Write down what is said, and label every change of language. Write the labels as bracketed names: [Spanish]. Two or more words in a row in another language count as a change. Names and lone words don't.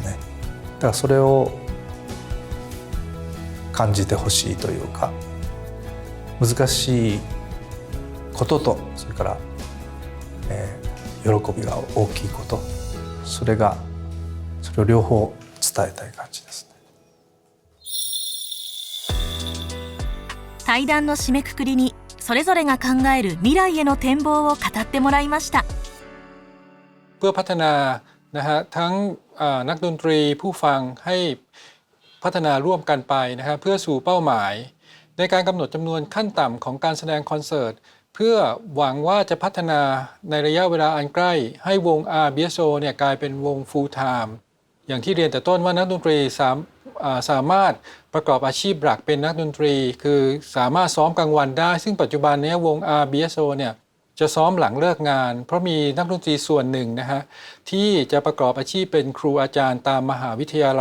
[Japanese] だからそれを感じてほしいというか、難しいこととそれから、喜びが大きいこと、それを両方伝えたい感じですね。対談の締めくくりにそれぞれが考える未来への展望を語ってもらいました。 [Thai] เพื่อพัฒนานะฮะทั้งนักดนตรีผู้ฟังให้พัฒนาร่วมกันไปนะฮะเพื่อสู่เป้าหมายในการกำหนดจำนวนขั้นต่ำของการแสดงคอนเสิร์ตเพื่อหวังว่าจะพัฒนาในระยะเวลาอันใกล้ให้วง RBSO เนี่ยกลายเป็นวง [English] full time [Thai] อย่างที่เรียนแต่ต้นว่านักดนตรีสามารถประกอบอาชีพหลักเป็นนักดนต รีคือสามารถซ้อมกลางวันได้ซึ่งปัจจุบันนี้วง RBSO เนี่ยจะซ้อมหลังเลิกงานเพราะมีนักดนตรีส่วนหนึ่งนะฮะที่จะประกอบอาชีพเป็นครูอาจารย์ตามมหาวิทยา